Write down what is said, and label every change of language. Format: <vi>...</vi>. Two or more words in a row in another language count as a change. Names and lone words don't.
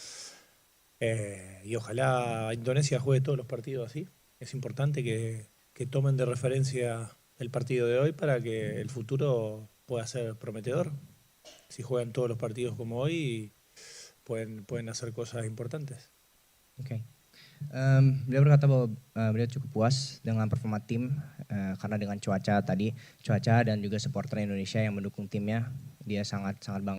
<es>Y ojalá Indonesia juegue todos los partidos así. Es importante que tomen de referencia el partido de hoy para que el futuro pueda ser prometedor. Si juegan todos los partidos como hoy, pueden hacer cosas importantes.</es> <id>Okay. Beliau berkata bahwa beliau cukup puas dengan performa tim karena dengan cuaca dan juga supporter Indonesia yang mendukung timnya, dia sangat bangga.</id>